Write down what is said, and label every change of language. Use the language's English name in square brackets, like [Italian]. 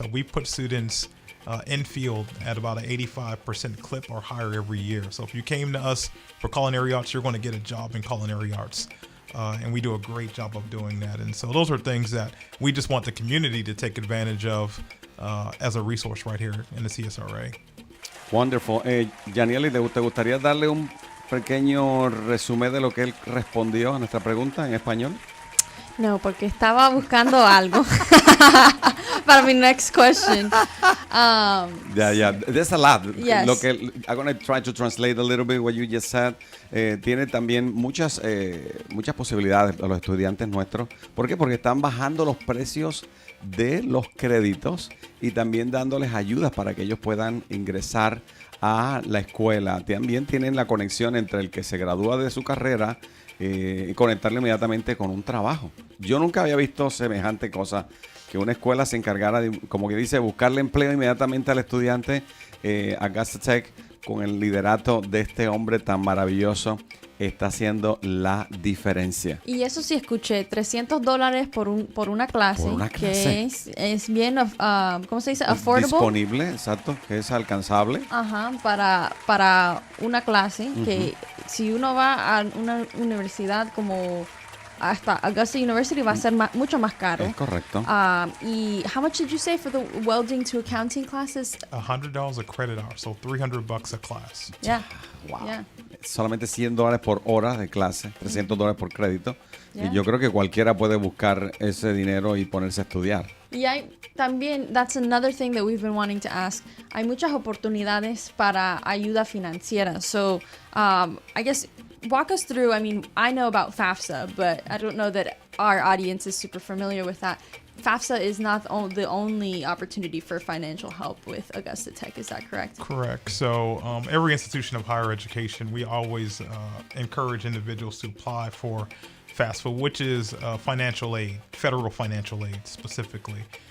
[English] So we put students in field at about an 85% clip or higher every year. So if you came to us for culinary arts, you're going to get a job in culinary arts. And we do a great job of doing that. And so those are things that we just want the community to take advantage of as a resource right here in the CSRA. Wonderful. [Spanish] Yanieli, ¿te gustaría darle un pequeño resumen de lo que él respondió a nuestra pregunta en español? No, porque estaba buscando algo para mi [English] next question. There's a lot. Yes. I'm going to try to translate a little bit what you just said. [Spanish] Tiene también muchas posibilidades a los estudiantes nuestros. ¿Por qué? Porque están bajando los precios de los créditos y también dándoles ayudas para que ellos puedan ingresar a la escuela. También tienen la conexión entre el que se gradúa de su carrera y conectarle inmediatamente con un trabajo. Yo nunca había visto semejante cosa, que una escuela se encargara de, como que dice, buscarle empleo inmediatamente al estudiante. Augusta Tech, con el liderato de este hombre tan maravilloso, está haciendo la diferencia. Y eso sí escuché, $300 por una clase. Por una clase. Que es bien, ¿cómo se dice? Affordable. Disponible, exacto, que es alcanzable. Ajá, para una clase, que si uno va a una universidad como hasta Augusta University va a ser mucho más caro. Es correcto. [English] Y how much did you say for the welding to accounting classes? $100 a credit hour, so $300 a class. Yeah. Wow. Yeah. [Spanish] Solamente $100 por hora de clase, $300 por crédito. [English] Yeah. [Spanish] Y yo creo que cualquiera puede buscar ese dinero y ponerse a estudiar. Y hay también, [English] that's another thing that we've been wanting to ask. [Spanish] Hay muchas oportunidades para ayuda financiera. [English] So, I guess, walk us through, I mean, I know about FAFSA, but I don't know that our audience is super familiar with that. FAFSA is not the only opportunity for financial help with Augusta Tech, is that correct? Correct. So every institution of higher education, we always encourage individuals to apply for FAFSA, which is financial aid, federal financial aid specifically.